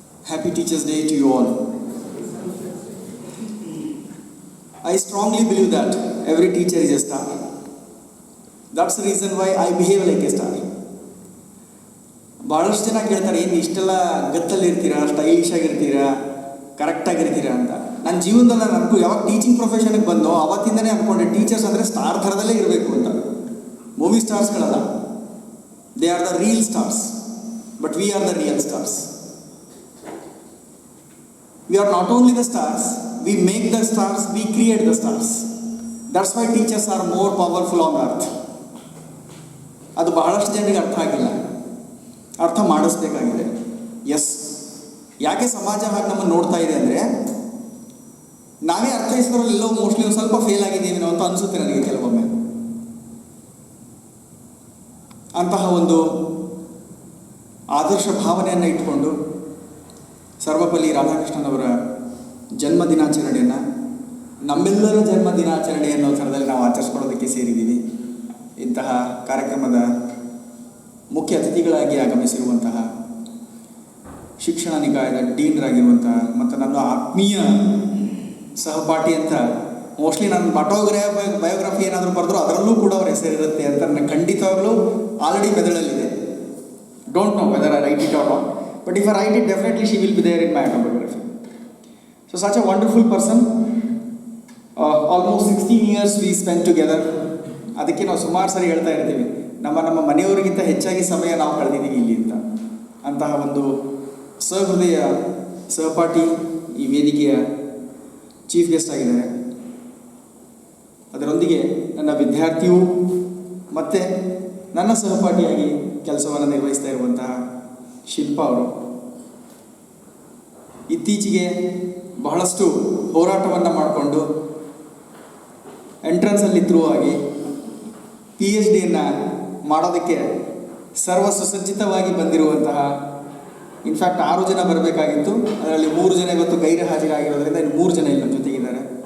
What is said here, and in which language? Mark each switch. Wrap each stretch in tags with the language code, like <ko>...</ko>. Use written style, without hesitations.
<en>Happy Teachers' Day to you all. I strongly believe that every teacher is a star. That's the reason why I behave like a star.</en> <kn>ಭಾಳಷ್ಟು ಜನ ಕೇಳ್ತಾರೆ, ಏನು ಇಷ್ಟೆಲ್ಲ ಗತ್ತಲ್ಲಿರ್ತೀರಾ, stylish ಆಗಿರ್ತೀರಾ, ಕರೆಕ್ಟಾಗಿರ್ತೀರಾ ಅಂತ. ನನ್ನ ಜೀವನದಲ್ಲಿ ನನಗೂ ಯಾವಾಗ ಟೀಚಿಂಗ್ ಪ್ರೊಫೆಷನ್ಗೆ ಬಂದೋ ಅವತ್ತಿಂದನೇ ಅಂದ್ಕೊಂಡೆ ಟೀಚರ್ಸ್ ಅಂದರೆ ಸ್ಟಾರ್ ಥರದಲ್ಲೇ ಇರಬೇಕು ಅಂತ. Movie ಸ್ಟಾರ್ಸ್ಗಳಲ್ಲ,</kn> <en>They are the real stars, but we are the real stars. We are not only the stars, we make the stars, we create the stars. That's why teachers are more powerful on earth.</en> <kn>ಅದು ಬಹಳಷ್ಟು ಜನರಿಗೆ ಅರ್ಥ ಆಗಿಲ್ಲ, ಅರ್ಥ ಮಾಡಿಸ್ಬೇಕಾಗಿದೆ. S, ಯಾಕೆ ಸಮಾಜ ಹಾಗೆ ನಮ್ಮನ್ನು ನೋಡ್ತಾ ಇದೆ ಅಂದರೆ ನಾವೇ ಅರ್ಥೈಸಿದ್ರಲ್ಲಿ ಎಲ್ಲೋ ಮೋಸ್ಟ್ಲಿ ಒಂದು ಸ್ವಲ್ಪ ಫೇಲ್ ಆಗಿದ್ದೀವಿ ಅಂತ ಅನಿಸುತ್ತೆ ನನಗೆ ಕೆಲವೊಮ್ಮೆ. ಅಂತಹ ಒಂದು ಆದರ್ಶ ಭಾವನೆಯನ್ನು ಇಟ್ಕೊಂಡು ಸರ್ವಪಲ್ಲಿ ರಾಧಾಕೃಷ್ಣನವರ ಜನ್ಮ ದಿನಾಚರಣೆಯನ್ನು ನಮ್ಮೆಲ್ಲರ ಜನ್ಮ ದಿನಾಚರಣೆ ಅನ್ನೋ ಥರದಲ್ಲಿ ನಾವು ಆಚರಿಸ್ಕೊಳ್ಳೋದಕ್ಕೆ ಸೇರಿದ್ದೀವಿ. ಇಂತಹ ಕಾರ್ಯಕ್ರಮದ ಮುಖ್ಯ ಅತಿಥಿಗಳಾಗಿ ಆಗಮಿಸಿರುವಂತಹ ಶಿಕ್ಷಣ ನಿಕಾಯದ ಡೀನ್ರಾಗಿರುವಂತಹ ಮತ್ತು ನನ್ನ ಆತ್ಮೀಯ ಸಹಪಾಠಿ ಅಂತ ಮೋಸ್ಟ್ಲಿ ನನ್ನ ಬಯೋಗ್ರಫಿ ಏನಾದರೂ ಬರೆದ್ರು ಅದರಲ್ಲೂ ಕೂಡ ಅವ್ರ ಹೆಸರಿರುತ್ತೆ ಅಂತ ನನಗೆ ಖಂಡಿತವಾಗಲೂ already ಮೆದುಳಲ್ಲಿದೆ.</kn> <en>Don't know whether I write it or not, but if I write it, definitely she will be there in my autobiography. So such a wonderful person. Almost 16 years we spent together.</en> <kn>ಅದಕ್ಕೆ ನಾವು ಸುಮಾರು ಸರಿ ಹೇಳ್ತಾ ಇರ್ತೀವಿ, ನಮ್ಮ ಮನೆಯವರಿಗಿಂತ ಹೆಚ್ಚಾಗಿ ಸಮಯ ನಾವು ಕಳೆದಿದ್ದೀವಿ ಇಲ್ಲಿ ಅಂತ. ಅಂತಹ ಒಂದು ಸಹೃದಯ ಸಹಪಾಠಿ ಈ ವೇದಿಕೆಯ ಚೀಫ್ ಗೆಸ್ಟ್ ಆಗಿದ್ದಾರೆ. ಅದರೊಂದಿಗೆ ನನ್ನ ವಿದ್ಯಾರ್ಥಿಯು ಮತ್ತು ನನ್ನ ಸಹಪಾಠಿಯಾಗಿ ಕೆಲಸವನ್ನು ನಿರ್ವಹಿಸ್ತಾ ಇರುವಂತಹ ಶಿಲ್ಪಾ ಅವರು ಇತ್ತೀಚೆಗೆ ಬಹಳಷ್ಟು ಹೋರಾಟವನ್ನು ಮಾಡಿಕೊಂಡು ಎಂಟ್ರೆನ್ಸಲ್ಲಿ ಥ್ರೂ ಆಗಿ PhD ಮಾಡೋದಕ್ಕೆ ಸರ್ವ ಸುಸಜ್ಜಿತವಾಗಿ ಬಂದಿರುವಂತಹ, ಇನ್ಫ್ಯಾಕ್ಟ್ 6 ಜನ ಬರಬೇಕಾಗಿತ್ತು, ಅದರಲ್ಲಿ 3 ಜನ ಇವತ್ತು ಗೈರು ಹಾಜರಾಗಿರೋದ್ರಿಂದ ಇನ್ನು 3 ಜನ ಇಲ್ಲಿ ನಮ್ಮ ಜೊತೆಗಿದ್ದಾರೆ.</kn>